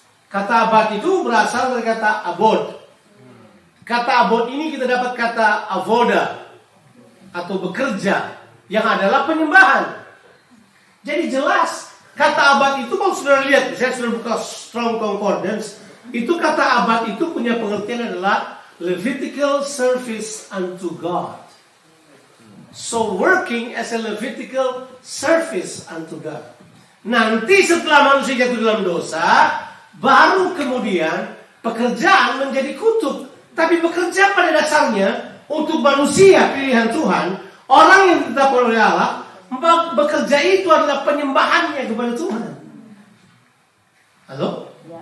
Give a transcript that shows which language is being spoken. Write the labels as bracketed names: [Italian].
[Indonesian] Kata abad itu berasal dari kata abod. Kata abod ini kita dapat kata avoda atau bekerja yang adalah penyembahan. Jadi jelas kata abad itu kalau sudah lihat, saya sudah buka Strong Concordance, itu kata abad itu punya pengertian adalah [English] Levitical service unto God. So working as a Levitical service unto God. [Indonesian] Nanti setelah manusia jatuh dalam dosa, baru kemudian pekerjaan menjadi kutub. Tapi bekerja pada dasarnya untuk manusia pilihan Tuhan, orang yang ditetapkan oleh Allah, bekerja itu adalah penyembahannya kepada Tuhan. Halo?